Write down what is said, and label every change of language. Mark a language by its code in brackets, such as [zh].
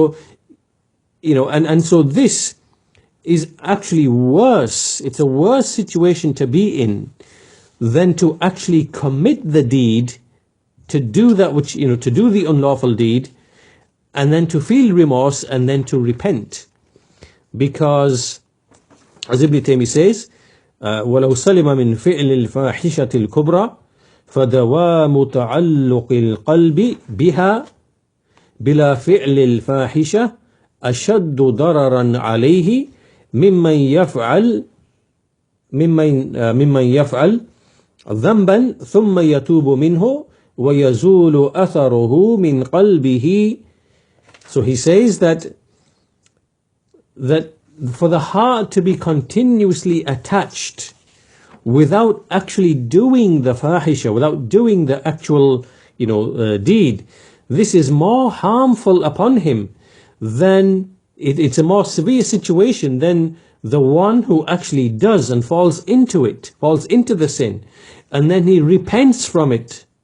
[en] So, and so this is actually worse. It's a worse situation to be in than to actually commit the deed, to do that which, to do the unlawful deed, and then to feel remorse and then to repent. Because, as Ibn Taymiyyah says, [ar] وَلَوْ سَلِمَ مِنْ فِعْلِ الْفَاحِشَةِ الْكُبْرَى فَدَوَامُ تَعَلُّقِ الْقَلْبِ بِهَا بِلَا فِعْلِ الْفَاحِشَةِ أَشَدُّ ضَرَرًا عَلَيْهِ ممن يفعل ذنبا ثم يتوب منه ويزول أثره من قلبه. [en] So he says that for the heart to be continuously attached without actually doing the fahisha, without doing the actual deed, this is more harmful upon him than it's a more severe situation than the one who actually does and falls into the sin, and then he repents from it.